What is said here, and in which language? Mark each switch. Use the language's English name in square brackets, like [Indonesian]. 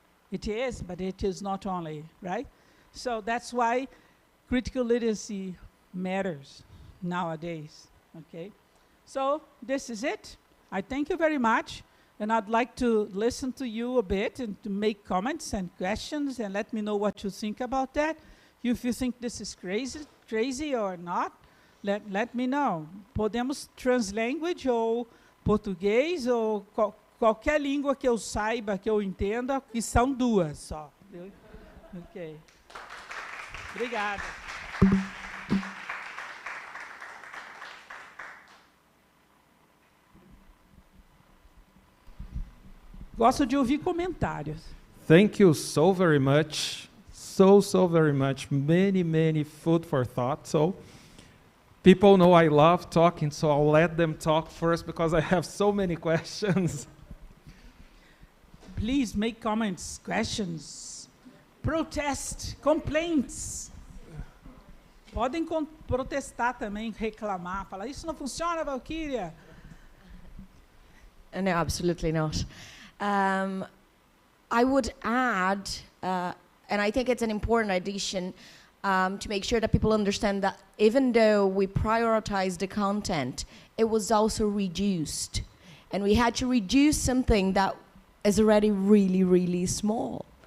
[English] It is, but it is not only, right? So that's why critical literacy matters nowadays, okay? So this is it. I thank you very much, and I'd like to listen to you a bit and to make comments and questions and let me know what you think about that. If you think this is crazy or not, let me know. [Portuguese] Podemos translanguage ou português ou qualquer língua que eu saiba, que eu entenda, que são duas só. Ok. Obrigada. Gosto de ouvir comentários. [English] Thank you so very much. So very much. Many food for thought. So people know I love talking, so I'll let them talk first because I have so many questions. Please make comments, questions, protest, complaints. [Portuguese] Podem protestar também, reclamar, falar, isso não funciona, Walkyria. [English] No, absolutely not. I would add, and I think it's an important addition, to make sure that people understand that even though we prioritize the content, it was also reduced. And we had to reduce something that is already really small.